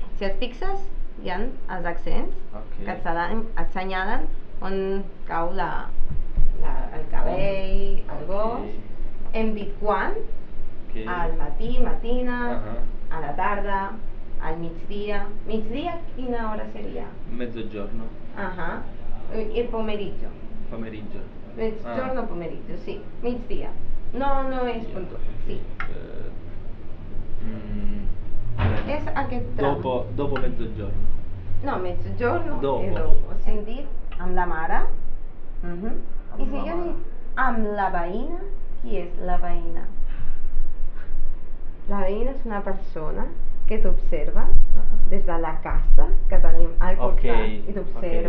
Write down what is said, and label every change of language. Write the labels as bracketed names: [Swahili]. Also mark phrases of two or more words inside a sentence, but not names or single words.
[Catalan] Si et fixes, hi ha els accents que et assenyalen on cau el cabell, el gos. Hem dit quan, al matí, matina, a la tarda, al migdia. Migdia, quina hora seria? [Italian] Mezzogiorno. Il pomeriggio. Pomeriggio. Mezzogiorno, pomeriggio, sì. [Catalan] Migdia. No és puntual, sì. És aquest tram. [Italian] Dopo mezzogiorno. No, mezzogiorno Dopo. i dopo. [Catalan] Hem dit amb la mare. I si jo dic amb la veïna, qui és la veïna? La veïna és una persona que t'observa des de la casa que tenim al costat i t'observa.